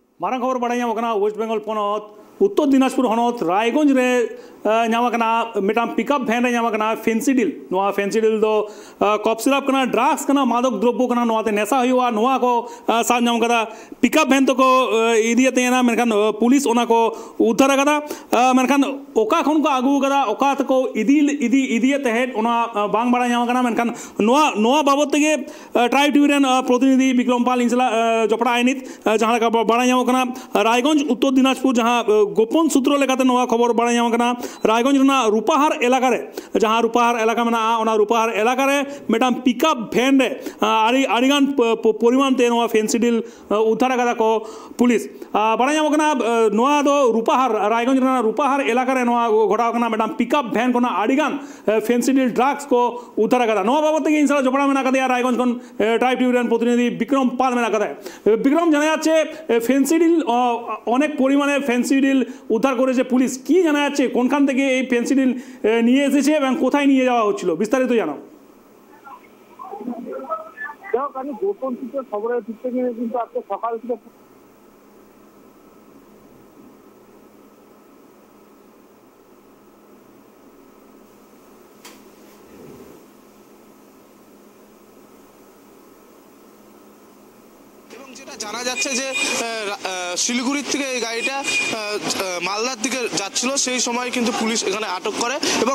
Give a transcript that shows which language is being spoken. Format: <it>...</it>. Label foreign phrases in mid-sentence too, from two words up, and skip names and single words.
<sat>मारंग खबर बड़ा वेस्ट बेंगल पनत उत्तर दिनाजपुर हनत रायगंज रे मिटाम पिकअप भैन रे फेंसिडिल फेंसिडिल दो कफ सिरप ड्रग्स मादक द्रव्य नेशा हुआ को साब नाम कदा पिकअप भैन तो को इदियते मेनखान पुलिस ओना को उद्धार कदा मेनखान ओका खन को आगू कदा ओका तको इदिये तहत ओना बांग बड़ा नाम कना मेनखान नोआ बाबत तेगे ट्राइब टीवी रेन प्रतिनिधि विक्रम पाल इंसला जपड़ा आइनित जहां का बड़ा नाम कना रायगंज उत्तर दिनाजपुर जहां गोपन सूत्र लेकाते नोआ खबर बड़ा नाम कना रायगंज रूपाहार एलाका रे जहां रूपाहार एलाका में ओना रूपाहार एलाका रे मेटाम पिकअप भैन रे आड़ीगान परिमाण ते नोआ फेंसिडिल उद्धार कदा को पुलिस बड़ा नाम कना नोआ दो रूपाहार रायगंज रूपाहार एलाका रे नोआ घटाव कना मेटाम पिकअप भैन कोना आड़ीगान फेंसिडिल ड्रग्स को उद्धार कदा नोआ बाबत के इंसला जपड़ा में कदा रायगंज कोन ट्राइब टीवी रेन प्रतिनिधि विक्रम पाल में कदा विक्रम</sat> <bn>জানা যাচ্ছে ফেন্সিডিল অনেক পরিমাণে ফেন্সিডিল উদ্ধার করেছে পুলিশ কি জানা যাচ্ছে কোনখান থেকে এই পেন্সিডিল নিয়ে এসেছে এবং কোথায় নিয়ে যাওয়া হচ্ছিল বিস্তারিত জানাও। দেখো আমি গোপন সূত্রে খবরের ভিত্তিতে কিন্তু আজকে সকাল থেকে যেটা জানা যাচ্ছে যে শিলিগুড়ির থেকে এই গাড়িটা মালদার দিকে যাচ্ছিল সেই সময় কিন্তু পুলিশ এখানে আটক করে এবং</bn>